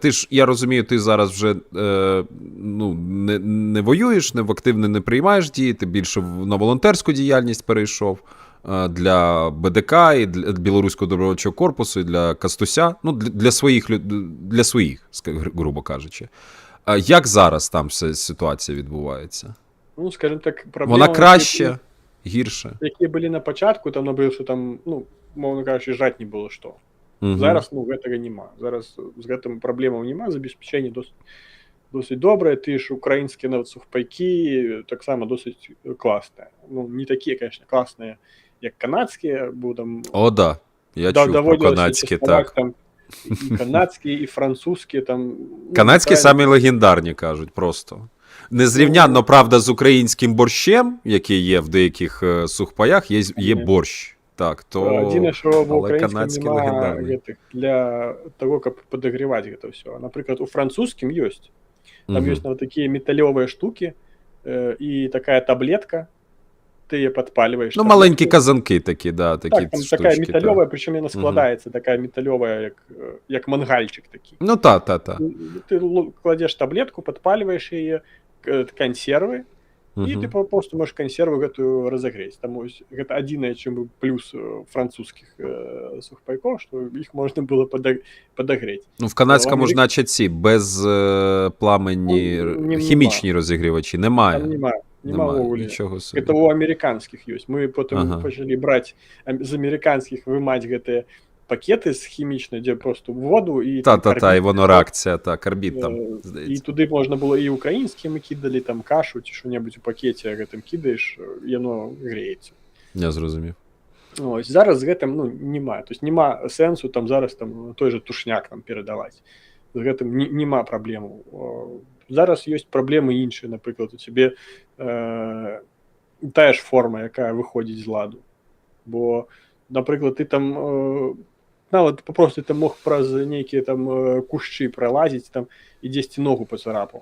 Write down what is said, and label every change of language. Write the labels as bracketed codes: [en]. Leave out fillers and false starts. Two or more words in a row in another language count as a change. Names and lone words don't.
[uk] Ти ж, я розумію, ти зараз вже не воюєш, не в активне не приймаєш дії, ти більше на волонтерську діяльність перейшов для БДК і для Білоруського добровольчого корпусу, і для Кастуся, ну, для своїх, грубо кажучи. Як зараз там вся ситуація відбувається? Ну, скажімо так, Вона проблема, краще, гірше? які були на початку, там набив, що там, ну, мовно кажучи, жрати не було що. Угу. Зараз, ну, [be] гэтага нема. Зараз з гэтым праблемаў нема, забеспячэнне досыць добрае, ты ж украінскія нават сухпайкі таксама досыць класныя. Ну, не такія, конечно, класныя, як канадскія, бо там [uk] О, да. Я чув про даводилося канадські, [be] частаваць [uk] так. там і канадські, і французькі там. Ну, Канадські правильно. самі легендарні, кажуть, просто. Незрівнянно, правда, з українським борщем, який є в деяких сухпаях, є борщ. Так, то... [be] Адзінае, што ва але ўкраінскім канадскі нема легендарны. гэтых для таго, каб падагреваць гэта ўсё. Напрыклад, у французскім ёсць. Там ёсць нават такія металёвыя штукі і такая таблетка, ты яе падпальваеш. [uk] Ну, маленькі казанки такі, да, такі Так, там штучки. [be] такая металёвая, прычым яна складаецца, такая металёвая, як мангальчик такі. [uk] Ну, та. [be] Ты кладзеш таблетку, падпальваеш яе, кансервы, і ты просто можаш кансерву гэтую разагрэць. Таму гэта адзінае, чым быў плюс французскіх сухпайкоў, што іх можна было падагрэць. [uk] Ну, в канадському ж, наче, ці без пламені хімічні розігрівачі немає. Там нема ввогуле. Нічого собі. [be] Гэта ў амерыканскіх ёсць. Мы потым пачалі браць з амерыканскіх, вымаць гэтыя пакеты з хімічнай, дзе просто воду і [uk] Та, і воно реакція, та, [be] карбід там, здаецца. І туды можна было і украінскія мы кідалі, там кашу ці што-небудзь у пакеце гэтым кідаеш, яно грэецца. [uk] Я зрозумів. [be] Ось, зараз з гэтым, ну, нема. [ru] То есть [be] нема сэнсу там зараз там той же тушняк нам перадаваць. З гэтым нема праблемаў. Зараз ёсць праблемы іншыя, напрыклад, у цябе тая ж форма, якая выходзіць з ладу. Бо, напрыклад, ты там нават папросту ты мог праз нейкія там кушчы пралазіць там і дзесьці ногу пацарапаў.